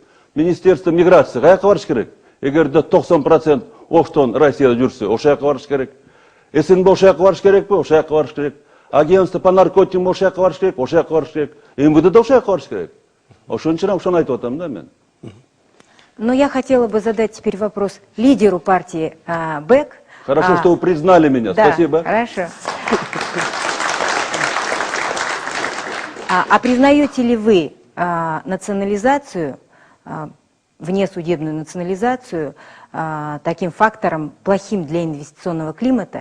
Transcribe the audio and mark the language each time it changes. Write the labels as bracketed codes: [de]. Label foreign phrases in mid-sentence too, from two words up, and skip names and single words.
[ru] Министерство миграции [ky] каяка барыш керек? Эгерде 90% Оштон Россияда жүрсө, ошо жака барыш керек. СНБ ошо жака барыш керекпи? Ошо жака барыш керек. [ru] Агентство по наркотикам [ky] ошо жака барыш керек, ошо жака барыш керек. МВД да ошо жака барыш керек. Ошон үчүн ошону айтып атам да мен. [ru] Но я хотела бы задать теперь вопрос лидеру партии БЭК. Хорошо, что вы признали меня. Да, спасибо. Хорошо. А признаете ли вы национализацию внесудебную национализацию таким фактором плохим для инвестиционного климата?